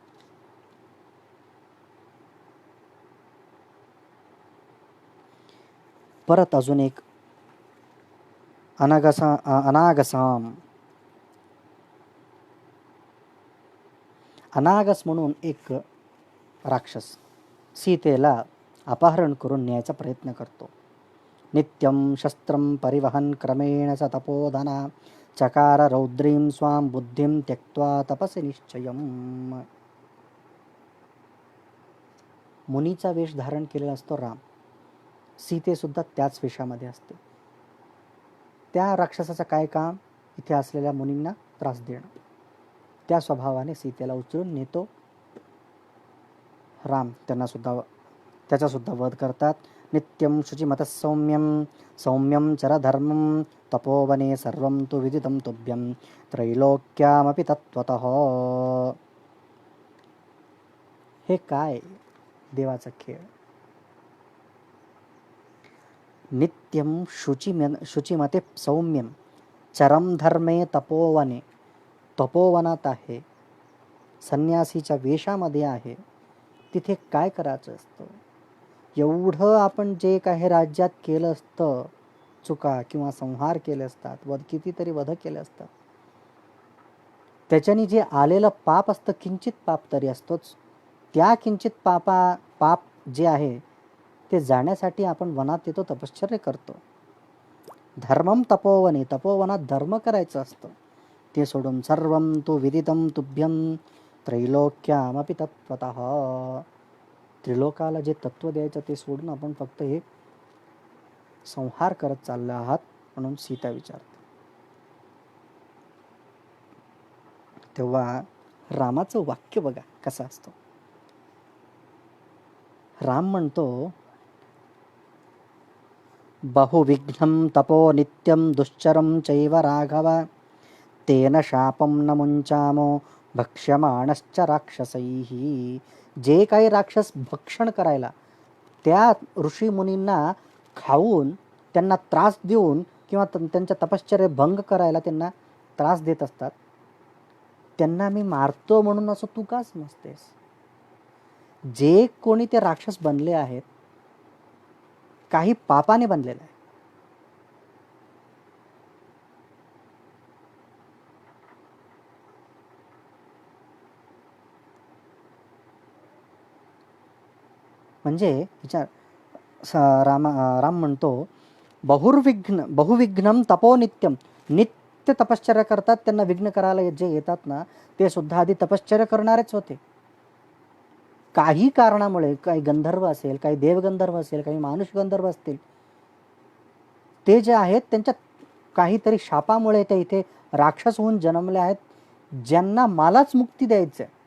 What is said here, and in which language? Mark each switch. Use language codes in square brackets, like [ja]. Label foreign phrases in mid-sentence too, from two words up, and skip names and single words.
[mr] परत अजून एक अनागस म्हणून एक राक्षस सीतेला अपहरण करून न्यायचा प्रयत्न करतो. [sa] नित्यं शस्त्रं परिवहन क्रमेण स तपोधना चकार रौद्रीं स्वां बुद्धिं त्यक्त्वा तपसि निश्चयम्. [mr] मुनीचा वेश धारण केलेला असतो राम. सीते सुद्धा त्याच वेशामध्ये असते. त्या राक्षसाचं काय काम? इथे असलेल्या मुनींना त्रास देणं. त्या स्वभावाने सीतेला उचलून नेतो राम. त्याचा सुद्धा वध करतात. [sa] नित्यं शुचिमतः सौम्यं चरधर्मं तपोवने सर्वं तु विदितं तुभ्यं त्रैलोक्यामपि तत्त्वतः. [mr] हे काय देवाचा खेळ. [sa] नित्यं शुचिमते सौम्यं चरम धर्मे तपोवने. [mr] तपोवनात आहे, संन्यासीच्या वेशामध्ये आहे. तिथे काय करायचं असतं? एवढं आपण जे काही राज्यात केलं असतं, चुका किंवा संहार केले असतात, कितीतरी वध केले असतात, त्याच्याने जे आलेलं पाप असतं, किंचित पाप तरी असतोच. त्या किंचित पाप जे आहे ते जाण्यासाठी आपण वनात येतो, तपश्चर्या करतो. [sa] धर्मम तपोवने, [mr] तपोवनात धर्म करायचं असतं. ते सोडून [sa] सर्वं तु विदितं तुभ्यं त्रैलोक्यामपि तत्त्वतः. [mr] त्रिलोकाला जे तत्व द्यायचं ते सोडून आपण फक्त हे संहार करत चालले आहात म्हणून सीता विचारते. तेव्हा रामाचं वाक्य बघा कसं असतं. राम म्हणतो, [sa] बहुविघ्नं तपो नित्यं दुश्चरं चैव राघव तेन शापं न मुंचामो भक्ष्यमाणश्च राक्षसैः. [mr] जे काही राक्षस भक्षण करायला त्या ऋषी मुनींना खाऊन त्यांना त्रास देऊन किंवा त्यांच्या तपश्चर्य भंग करायला त्यांना त्रास देत असतात, त्यांना मी मारतो म्हणून असं तू का समजतेस? जे कोणी ते राक्षस बनले आहेत काही पापाने बनलेलं आहे. म्हणजे विचार, राम म्हणतो, [sa] बहुविघ्नम तपो नित्यम. [mr] नित्य तपश्चर्या करतात, त्यांना विघ्न करायला जे येतात ना ते सुद्धा आधी तपश्चर्या करणारेच होते. काही कारणामुळे, काही गंधर्व असेल, काही देवगंधर्व असेल, काही मानुष गंधर्व असतील, ते जे आहेत त्यांच्या काहीतरी शापामुळे ते इथे राक्षस होऊन जन्मले आहेत, ज्यांना मलाच मुक्ती द्यायचं आहे.